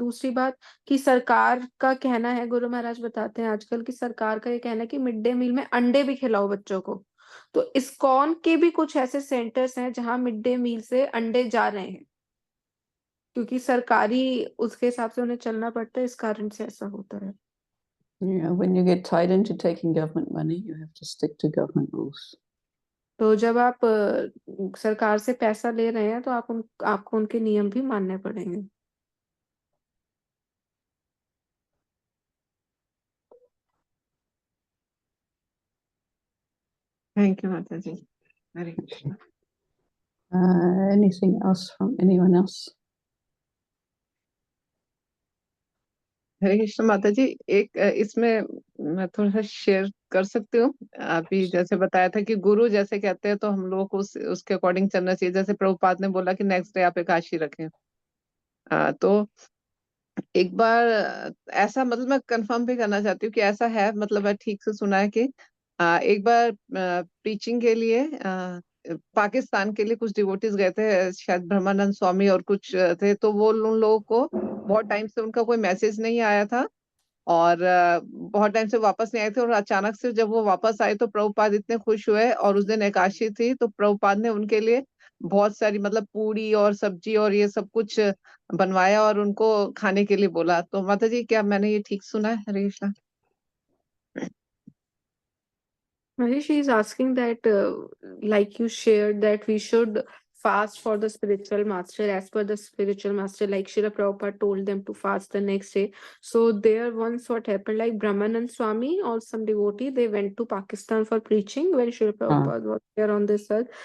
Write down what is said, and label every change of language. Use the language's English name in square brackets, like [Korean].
[Hindi] दूसरी बात कि सरकार का कहना है, गुरु महाराज बताते हैं आजकल की सरकार का ये कहना है कि मिड डे मील में अंडे भी खिलाओ बच्चों को। तो इस्कॉन के भी कुछ ऐसे सेंटर्स हैं जहां मिड डे मील से अंडे जा रहे हैं, क्योंकि सरकारी उसके हिसाब से उन्हें चलना पड़ता है, इस कारण से ऐसा होता है। [English] Yeah, when you get tied into taking government money, you have to stick to government rules. [Hindi] तो जब आप सरकार से पैसा ले रहे हैं तो आपको उनके नियम भी मानने पड़ेंगे। थैंक यू माता जी। हरे Krishna. [English] Anything else from anyone else? [Hindi] हरे कृष्ण माता जी, एक इसमें मैं थोड़ा सा शेयर कर सकती हूँ। अभी जैसे बताया था कि गुरु जैसे कहते हैं तो हम लोग को उसके अकॉर्डिंग चलना चाहिए। जैसे प्रभुपाद ने बोला कि नेक्स्ट डे आप एकादशी रखें, तो एक बार ऐसा, मतलब मैं कंफर्म भी करना चाहती हूँ कि ऐसा है, मतलब मैं ठीक से सुना है कि एक बार प्रीचिंग के लिए पाकिस्तान के लिए कुछ डिवोटीज गए थे, शायद ब्रह्मानंद स्वामी और कुछ थे। तो वो उन लोगों को बहुत टाइम से उनका कोई मैसेज नहीं आया था और बहुत टाइम से वापस नहीं आए थे, और अचानक से जब वो वापस आए तो प्रभुपाद इतने खुश हुए, और उस दिन एकादशी थी तो प्रभुपाद ने उनके लिए बहुत सारी, मतलब पूरी और सब्जी और ये सब कुछ बनवाया और उनको खाने के लिए बोला। तो माता जी, क्या मैंने ये ठीक सुना है? हरे Krishna. [English] Maybe she is asking that, like you shared, that we should fast for the spiritual master as per the spiritual master, like Srila Prabhupada told them to fast the next day. So there once what happened, like Brahmanand Swami or some devotee, they went to Pakistan for preaching when Srila Prabhupada was there on this earth.